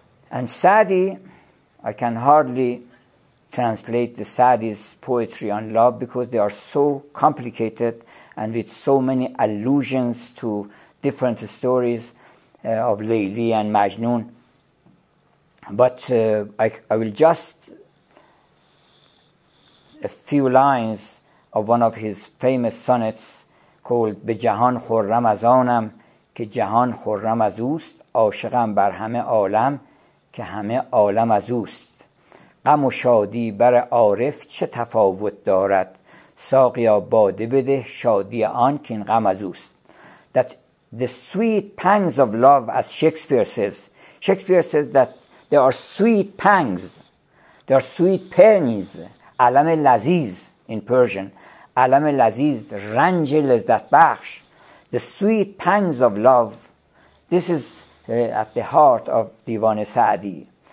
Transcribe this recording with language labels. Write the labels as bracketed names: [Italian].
[English] And Sa'di, I can hardly translate the Sa'di's poetry on love because they are so complicated and with so many allusions to different stories of Layli and Majnun. But I will just a few lines of one of his famous sonnets called [Persian] به جهان خرم از آنم که جهان خرم از اوست عاشقم بر همه عالم که همه عالم از اوست غم و شادی بر عارف چه تفاوت دارد ساقیا باده بده شادی آن که این غم از اوست. [English] That the sweet pangs of love, as Shakespeare says that there are sweet pangs, there are sweet pains, [Persian] علم لذیذ [English] in Persian, [Persian] علم لذیذ رنج لذت بخش. [English] The sweet pangs of love, this is at the heart of Divan Saadi.